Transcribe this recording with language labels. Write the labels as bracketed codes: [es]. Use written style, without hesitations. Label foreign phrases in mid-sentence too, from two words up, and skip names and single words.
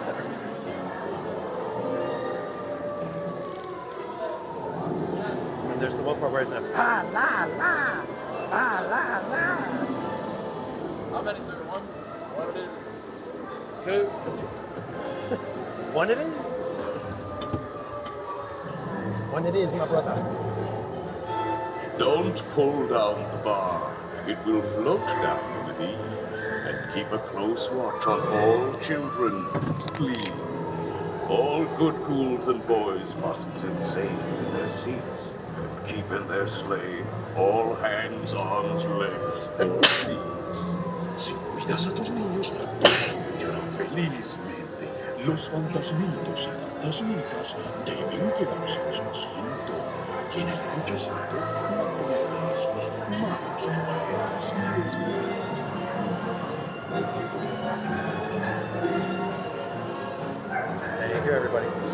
[en] And there's the one part where it's a fa la la, fa la la. How many, sir? One it is. Two. One it is? One it is, my brother. Don't pull down the bar. It will float down with ease. And keep a close watch on all children, please. All good ghouls and boys must sit safe in their seats. Keep in their sleigh all hands, arms, legs, and feet. [es] Si cuidas a tus niños, lloran felizmente. Los fantasmitos y fantasmitas deben quedarse en su asiento. Y en el cochecito mantener sus manos afuera. [en] Thank you, everybody.